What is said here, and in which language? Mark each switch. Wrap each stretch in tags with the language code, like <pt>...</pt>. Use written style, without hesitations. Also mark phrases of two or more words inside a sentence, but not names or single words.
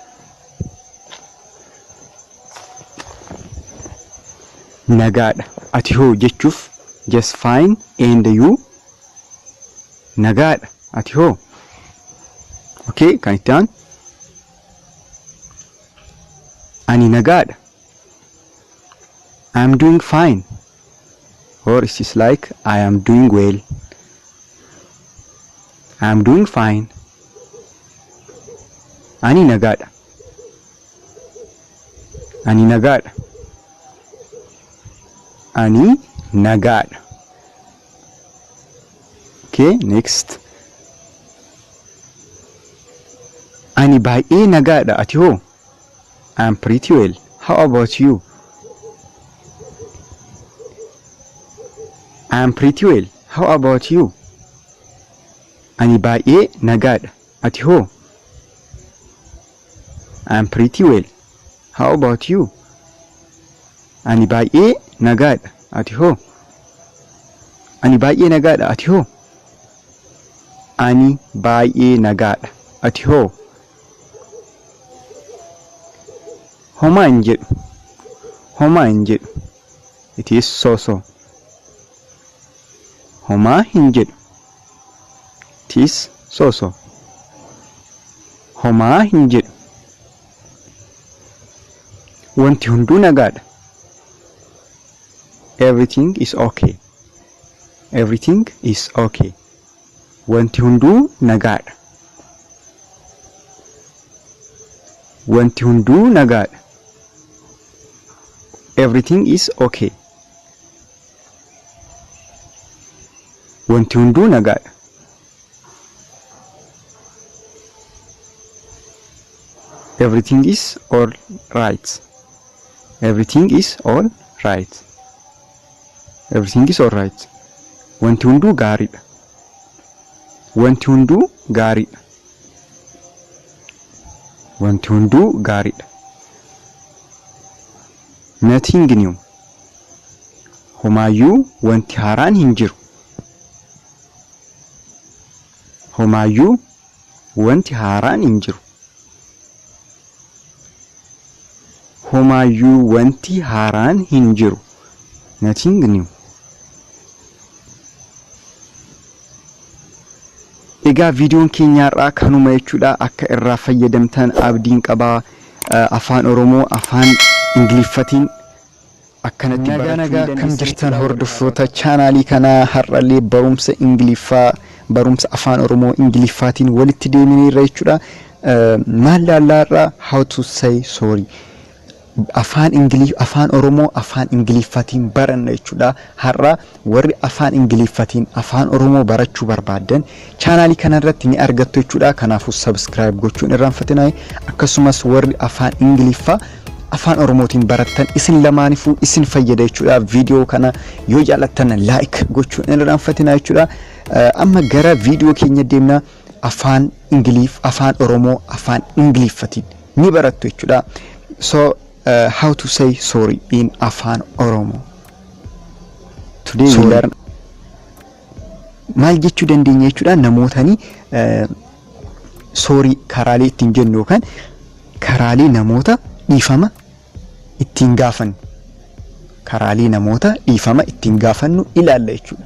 <om>Nagaadha ati hoo jechuuf</om> <en>just fine and you</en> <om>nagaadha ati hoo? Okay, kan itti aanu ani nagaadha.</om> <en>I'm doing fine. Or it is like I am doing well. I'm doing fine.</en> <om>Ani nagaadha. Ani nagaadha. Ani nagaadha.</om> <en>Okay, next.</en> <om>Ani baay'ee nagaadha ati hoo?</om> <en>I'm pretty well. How about you? I'm pretty well. How about you?</en> <om>Ani baay'ee nagaadha ati hoo?</om> <en>I'm pretty well. How about you?</en> <om>Ani baay'ee nagaadha ati hoo? Ani baay'ee nagaadha ati hoo? Ani baay'ee nagaadha ati hoo? Homaa hin jedhu. Homaa hin jedhu.</om> <en>It is so.</en> <om>Homaa hin jedhu.</om> <en>It is so.</en> <om>Homaa hin jedhu. Wanti hunduu nagaadha.</om> <en>Everything is okay. Everything is okay.</en> <om>Wanti hunduu nagaadha. Wanti hunduu nagaadha.</om> <en>Everything is okay.</en> <om>Wanti hunduu nagaadha.</om> <en>Everything is all right. Everything is all right. Everything is all right.</en> <om>Wanti hunduu gaariidha. Wanti hunduu gaariidha. Wanti hunduu gaariidha.</om> <en>Nothing new.</en> <om>Homaayyuu wanti haaraan hin jiru. Homaayyuu wanti haaraan hin jiru. Homaayyuu wanti haaraan hin jiru.</om> <en>Nothing new.</en> <om>Egaa viidiyoon keenyaarraa kanuma jechuudha. Akka irraa fayyadamtan abdiin qabaa. Afaan Oromoo afaan Ingiliffaatiin akkanatti nagaa kan jirtan hordoftoota chaanaalii kanaa har'allee barumsa Ingiliffaa barumsa afaan Oromoo Ingiliffaatiin walitti deemneerra jechuudha. Maal laallaarraa</om> <en>how to say sorry.</en> <om>Afaan Oromoo afaan Ingiliffaatiin baranna jechuudha. Har'a warri afaan Ingiliffaatiin afaan Oromoo barachuu barbaadan chaanaalii kana irratti ni argattu jechuudha. Kanaafuu subscribe gochuun irraanfatinaa. Akkasumas warri afaan Ingiliffaa afaan oromootiin barattan isin lamaaniifuu isin fayyada jechuudha. Viidiyoo kana yoo jaallattan like gochuun hin irraanfatinaa jechuudha. Amma gara viidiyoo keenya deemna. Afaan Ingiliif, afaan Oromoo, afaan Ingiliiffatiin ni barattu jechuudha.</om> <en>So how to say sorry in Afaan Oromoo. Today we learn</en> <om>maal jechuu dandeenya jechuudha. Namootani sorry karaalee ittiin jennu yookaan karaalee namoota dhiifama ittiin gaafannu. Karaalee namoota dhiifama ittiin gaafannu ilaalla jechuudha.</om>